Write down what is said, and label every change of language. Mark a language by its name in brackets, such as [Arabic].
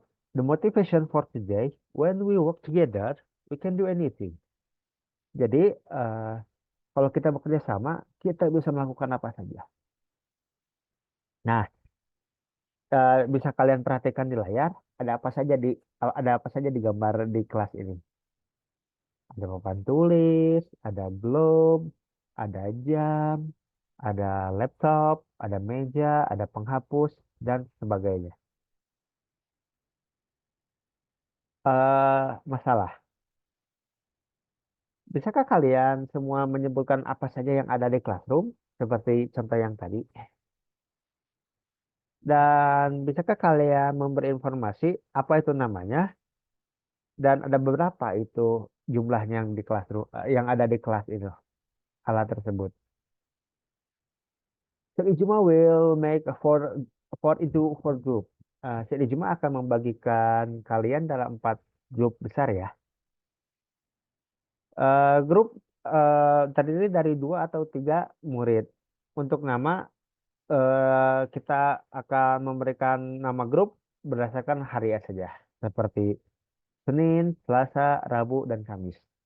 [English] The motivation for today, when we work together, we can do anything. [Indonesian] Jadi, kalau kita bekerja sama, kita bisa melakukan apa saja. Nah, bisa kalian perhatikan di layar, ada apa saja di gambar di kelas ini. Ada papan tulis, ada globe, ada jam, ada laptop, ada meja, ada penghapus, dan sebagainya. Masalah. Bisakah kalian semua menyebutkan apa saja yang ada di classroom, seperti contoh yang tadi? Dan bisakah kalian memberi informasi apa itu namanya? Dan ada beberapa itu jumlahnya yang di classroom, yang ada di kelas itu, alat tersebut. [English] So Ijma will make four into four group. [Indonesian] So Ijma akan membagikan kalian dalam 4 grup besar ya. Grup terdiri dari 2 atau 3 murid. Untuk nama kita akan memberikan nama grup berdasarkan hari saja, seperti Senin, Selasa, Rabu, dan Kamis.